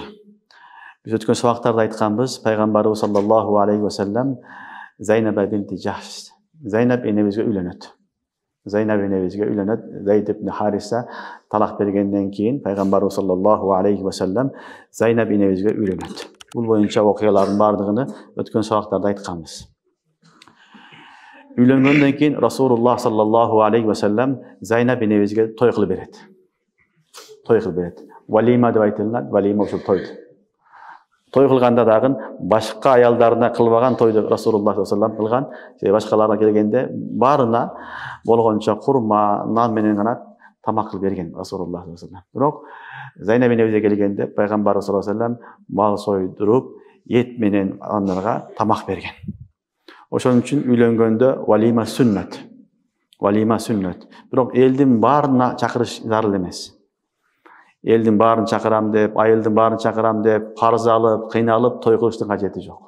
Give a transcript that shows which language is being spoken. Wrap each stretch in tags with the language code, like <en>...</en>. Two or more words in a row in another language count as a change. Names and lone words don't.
<ky>Биз өткөн сабактарда айтканбыз, пайгамбарыбыз</ky> <ar>صلى الله عليه وسلم</ar> <ky>Зайнаба бинти Жахш, Зайнаб энебизге үйлөнөт. Зайнаб энебизге үйлөнөт. Зайд ибн Хариса талак бергенден кийин пайгамбарыбыз</ky> <ar>صلى الله عليه وسلم</ar> <ky>Зайнаб энебизге үйлөнөт. Бул боюнча окуялардын бардыгын өткөн сабактарда айтканбыз. Үйлөнгөндөн кийин Расулуллах</ky> <ar>صلى الله عليه وسلم</ar> <ky>Зайнаб энебизге той кылып берет. Той кылып берет. Валима деп айтылат, валима ушул той. Той кылганда дагы башка аялдарына кылбаган тойду Расулуллах</ky> <ar>صلى الله عليه وسلم</ar> <ky>кылган. Башкаларга келгенде баарына болгончо курма, нан менен гана тамак кылып берген Расулуллах</ky> <ar>صلى الله عليه وسلم.</ar> <ky>Бирок Зайнаб энебизге келгенде пайгамбарыбыз</ky> <ar>صلى الله عليه وسلم</ar> <ky>мал сойдуруп, эт менен андарга тамак берген. Ошон үчүн үйлөнгөндө валима сүннөт. Валима сүннөт. Бирок элдин баарына чакырыш зарыл эмес. Элдин баарын чакырам деп, айылдын баарын чакырам деп, карыз алып, кыйналып той кылыштын кажети жок.</ky>